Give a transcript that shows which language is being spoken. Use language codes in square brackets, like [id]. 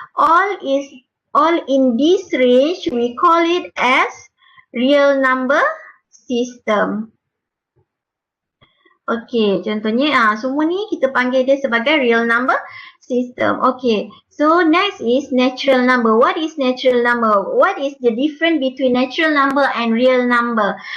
[en] All in this range we call it as real number system. [ms] Okey, contohnya semua ni kita panggil dia sebagai real number system. [en] Okay, so next is natural number. What is natural number? What is the difference between natural number and real number?